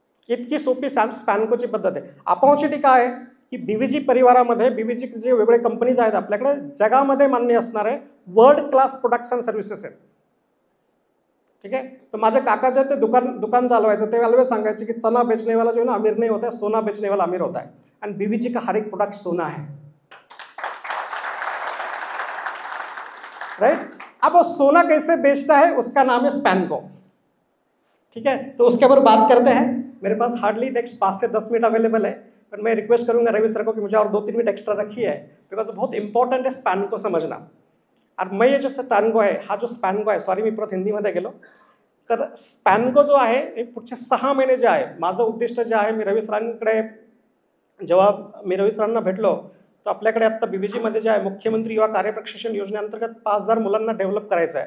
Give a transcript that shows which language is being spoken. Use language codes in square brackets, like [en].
[mr] इतकी सोपी स्पॅनकोची पद्धत आहे. अपॉर्च्युनिटी काय आहे की बीव्हीजी परिवारामध्ये बीव्हीजी जे वेगळे कंपनीज आहेत आपल्याकडे जगामध्ये मान्य असणारे world class products and services आहेत. ठीक आहे. तर माझे काका जे ते दुकान चालवायचं ते ऑलवेज सांगायचे की [hi] चना बेचने वाला जो है ना अमीर नहीं होता है, सोना बेचने वाला अमीर होता है. आणि बीव्हीजी का हर एक प्रोडक्ट सोना है. [en] Right. [hi] अब वो सोना कैसे बेचता है उसका नाम है स्पैनको. ठीक है. तो उसके ऊपर बात करते हैं. मेरे पास हार्डली नेक्स्ट 5 से 10 मिनट अवेलेबल है, पर मैं रिक्वेस्ट करूंगा रवि सर को कि मुझे और 2-3 मिनट एक्स्ट्रा रखी है, बिकॉज बहुत इंपॉर्टंट है स्पैनको समझना. और मैं ये जो [mr] स्पॅनको आहे हा जो स्पॅनको आहे, सॉरी मी परत हिंदीमध्ये गेलो, तर स्पॅनको जो आहे हे पुढचे 6 महिने जे आहे माझं उद्दिष्ट जे आहे, मी रवी सरांकडे जेव्हा मी रवी सरांना भेटलो तर आपल्याकडे आत्ता बीव्हीजीमध्ये जे आहे मुख्यमंत्री युवा कार्यप्रशिक्षण योजनेअंतर्गत 5000 मुलांना डेव्हलप करायचं आहे.